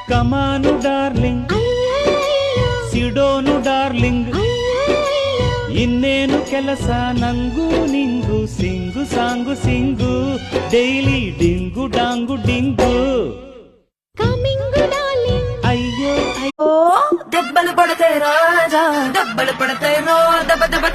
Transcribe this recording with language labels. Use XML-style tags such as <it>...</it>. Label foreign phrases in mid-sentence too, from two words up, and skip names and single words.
<en>come on darling, sit down darling,</en> <kn>ಇನ್ನೇನು ಕೆಲಸ ನಂಗೂ ನಿಂಗು,</kn> <en>sing song sing,</en> <kn>ಡೈಲಿ ಡಿಂಗು ಡಾಂಗು ಡಿಂಗು.</kn> <te>అయ్యో అయ్యో దెబ్బలు పడతాయి రాజా, దెబ్బలు పడతాయి రో, దెబ్బ</te>